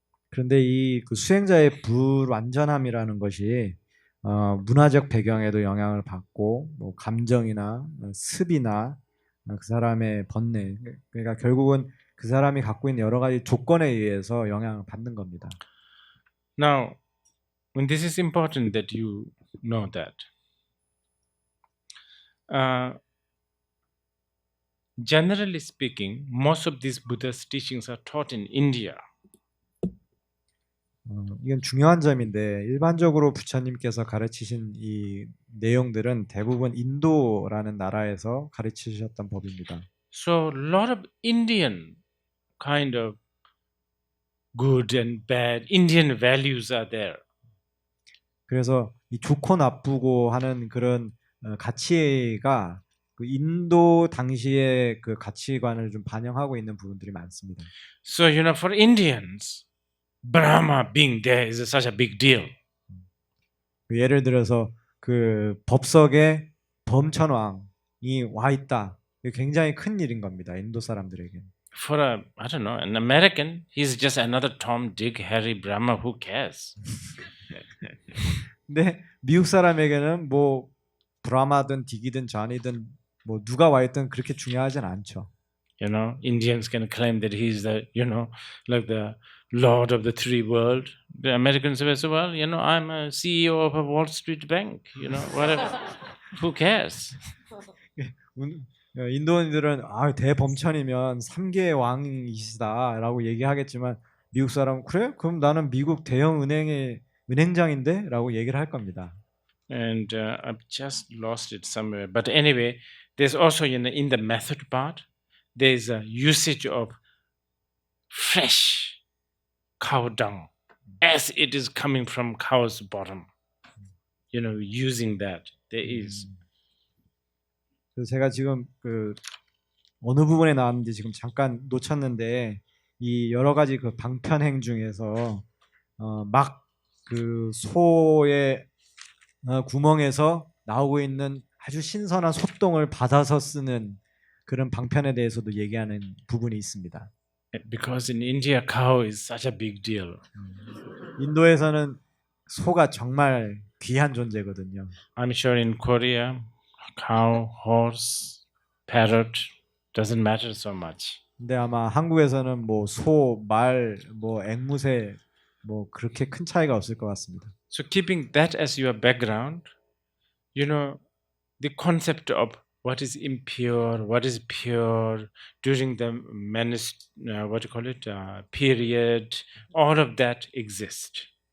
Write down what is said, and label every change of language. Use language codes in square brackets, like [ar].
[ko] 그런데 이 그 수행자의 불완전함이라는 것이 문화적 배경에도 영향을 받고 감정이나 습이나 그 사람의 번뇌, 그러니까 결국은 그 사람이 갖고 있는 여러 가지 조건에 의해서 영향을 받는 겁니다. [en] Now, when this is important that you know that. Generally speaking, most of these Buddha's teachings are taught in India. [ko] 이건 중요한 점인데 일반적으로 부처님께서 가르치신 이 내용들은 대부분 인도라는 나라에서 가르치셨던 법입니다. [en] So a lot of Indian kind of good and bad Indian values are there. [ko] 그래서 이 좋고 나쁘고 하는 그런 가치가 그 인도 당시의 그 가치관을 좀 반영하고 있는 부분들이 많습니다. [en] So for Indians, Brahma being there is such a big deal. [ko] 예를 들어서 그 법석에 범천왕이 와 있다. 굉장히 큰 일인 겁니다. 인도 사람들에게. [en] For I don't know, an American, he's just another Tom, Dick, Harry, Brahma. Who cares? [ko] 근데 미국 사람에게는 브라마든 딕이든 존이든 누가 와 있든 그렇게 중요하진 않죠. [en] Indians can claim that he's the, like the Lord of the three world. The Americans say, well, I'm a CEO of a Wall Street bank. Whatever. Who cares? [ko] 인도인들은 대범천이면 3개의 왕이시다라고 얘기하겠지만 미국 사람은 그래? 그럼 나는 미국 대형 은행의 은행장인데? 라고 얘기를 할 겁니다. [en] And I've just lost it somewhere. But anyway, there's also in the method part, there's a usage of fresh cow dung as it is coming from cow's bottom. Using that. There is. [ko] 그래서 제가 지금 그 어느 부분에 나왔는지 지금 잠깐 놓쳤는데 이 여러 가지 그 방편행 중에서 막 그 소의 구멍에서 나오고 있는 아주 신선한 소똥을 받아서 쓰는 그런 방편에 대해서도 얘기하는 부분이 있습니다. [en] Because in India, cow is such a big deal. [ko] 인도에서는 소가 정말 귀한 존재거든요. [en] I'm sure in Korea, cow, horse, parrot doesn't matter so much. [ko] 근데 아마 한국에서는 뭐 소, 말, 뭐 앵무새 뭐 그렇게 큰 차이가 없을 것 같습니다. [en] So keeping that as your background, you know, the concept of what is impure, what is pure during the what do you call it, period, all of that exist.